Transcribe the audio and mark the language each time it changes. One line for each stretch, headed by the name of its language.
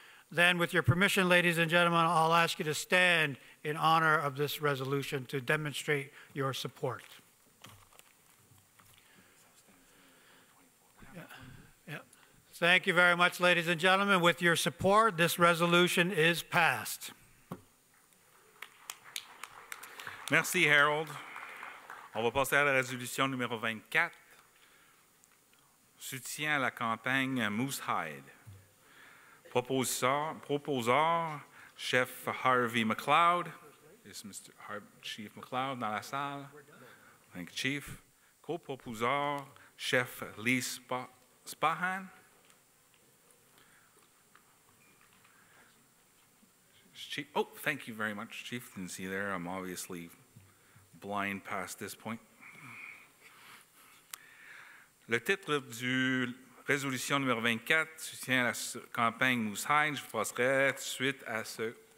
English: Then, with your permission, ladies and gentlemen, I'll ask you to stand in honor of this resolution to demonstrate your support. Thank you very much, ladies and gentlemen. With your support, this resolution is passed.
French: Merci, Harold. On va passer à la résolution numéro 24. Soutien à la campagne Moose Hide. Proposeur, Chef Harvey McLeod.
English: Is Mr.
French: Chief McLeod dans la salle?
English: Thank you, Chief. Co-proposeur, Chef Lee Spahan. Chief, oh, thank you very much, Chief. Didn't see you there. I'm obviously blind past this point.
French: Le titre du résolution numéro 24, soutien à la campagne Moose Hide. Je passerai tout de suite à ce